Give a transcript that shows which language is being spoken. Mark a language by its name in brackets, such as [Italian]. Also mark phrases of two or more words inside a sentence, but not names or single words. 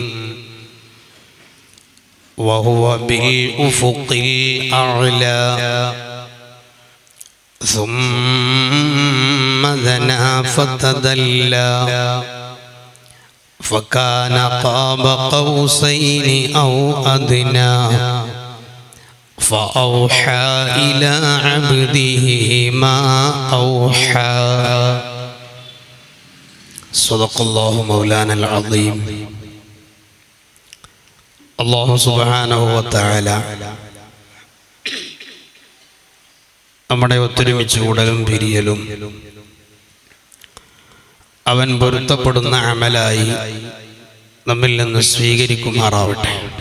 [Arabic] وهو بالأفق الأعلى ثم دنا فتدلى فكان قاب قوسين أو أدنى فأوحى إلى عبده ما أوحى. صدق الله مولانا العظيم. الله سبحانه وتعالى [Malayalam] നമ്മുടെ ഒത്തൊരുമിച്ച് കൂടലും പിരിയലും അവൻ പൊരുത്തപ്പെടുന്ന അമലായി നമ്മിൽ നിന്ന് സ്വീകരിക്കുമാറാവട്ടെ.